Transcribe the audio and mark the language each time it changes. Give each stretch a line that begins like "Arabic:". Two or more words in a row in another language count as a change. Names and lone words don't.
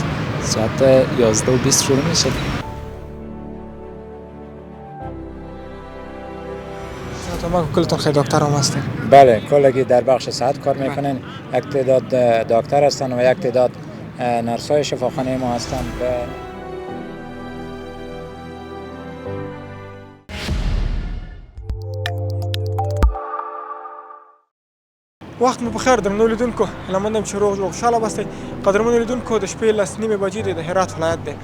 Persian: ساعت 11:20 شروع میشه. ما کلتون خیلی دکتر هم هستین؟ بله کلگی در بخش صحت کار میکنن. یک تعداد دکتر هستن و یک تعداد نرسای شفاخانه ما هستن.
Pashto: وخت مو بخیر درنو لیدونکو، هیله چې روغ جوړ خوشحاله باستئ. قدرمنو لیدونکو د شپې لس نیمې بجې دی د هرات ولایت دی.